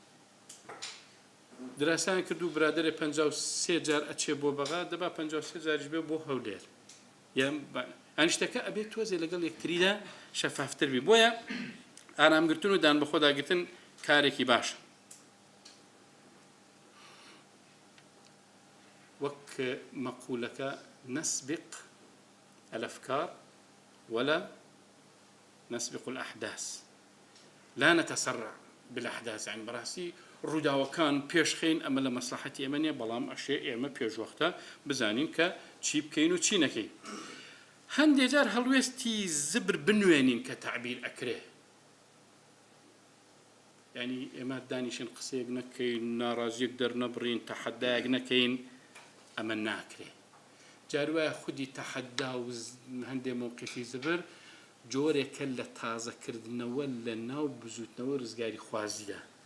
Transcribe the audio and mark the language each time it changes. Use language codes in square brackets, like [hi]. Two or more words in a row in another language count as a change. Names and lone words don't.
[ckb] دراسان کرد و برادێ 53 جار ئەچێ بۆ بەغا دەبا 53 جاریش بێ بۆ هەولێر ئەنی شتەکە ئەبێت تۆزێ لەگەڵ یەکتریدا شەفافتر بی بۆیە ئارامگرتن و دان بەخۆداگرتن کارێکی باشە وەک مەقولەکە [ar] نسبق الأفكار ولا نسبق الأحداث لا نتسرع بالأحداث يعني [ckb] براسي ڕووداوەکان پێشخین ئەمە لە مەسلحەتی ئێمە نیە بەڵام ئەشێ ئێمە پێشوەختە بزانین کە چی بکەین و چی نەکەین هەندێک جار هەڵوێستی زبر بنوێنین کە تعبیر ئەکرێ یعنی ئێمە دانیشن قسەیەک نەکەین ناڕازیەک دەرنەبڕین تەحەدایەک نەکەین ئەمە ناکرێ جاروایە خودی تەحەدا و هەندێک مووقیفی زبر جۆرێکە لە تازەکردنەوە لە ناو بزوتنەوە ڕزگاری خوازیدا